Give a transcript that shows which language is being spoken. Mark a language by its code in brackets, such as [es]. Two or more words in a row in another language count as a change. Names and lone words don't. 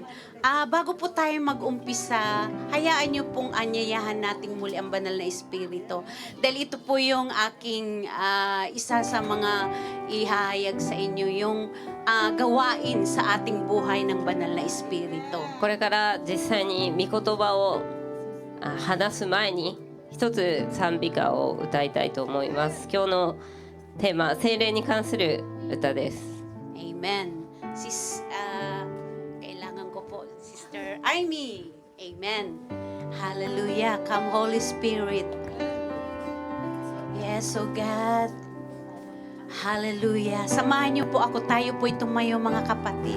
[tl] Bago po tayo mag-umpisa, hayaan niyo pong anyayahan nating muli ang banal na Espiritu. Dahil ito po yung aking isa sa mga ihahayag sa inyo, yung gawain sa ating buhay ng banal na Espiritu. [ja] これから実際に御言葉を話す前に一つ賛美歌を歌いたいと思います。今日のテーマ、聖霊に関する歌です。 [tl] Amen. Kailangan ko po, Sister Amy. Amen. [en] Hallelujah. Come Holy Spirit. Yes, oh God. [tl] Hallelujah. Samahan niyo po ako. Tayo po tumayo mga kapatid.